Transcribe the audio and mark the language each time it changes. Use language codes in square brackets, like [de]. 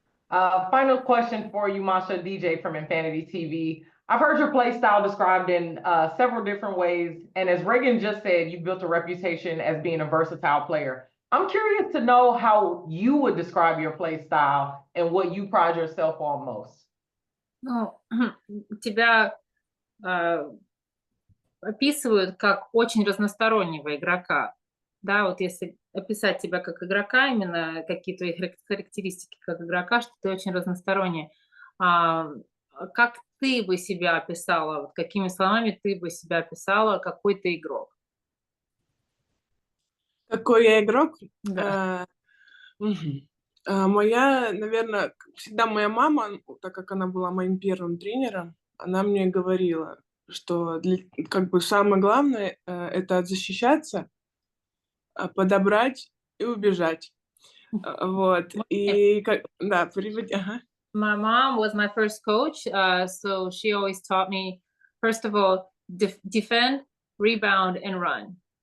[en] Final question for you, Masha, DJ from Infinity TV. I've heard your play style described in several different ways. And as Reagan just said, you've built a reputation as being a versatile player. I'm curious to know how you would describe your play style and what you pride yourself on most. [ru] Ну, тебя описывают как очень разностороннего игрока. Да, вот если описать тебя как игрока, именно какие твои характеристики как игрока, что ты очень разносторонний. Как ты бы себя описала, вот какими словами ты бы себя описала, какой ты игрок? Какой я игрок? Да. Наверное, всегда моя мама, так как она была моим первым тренером, она мне говорила, что как бы самое главное это защищаться, подобрать и убежать. Вот. И да, ага. [en] My mom was my first coach, so she always taught me, first of all, defend, rebound, and run.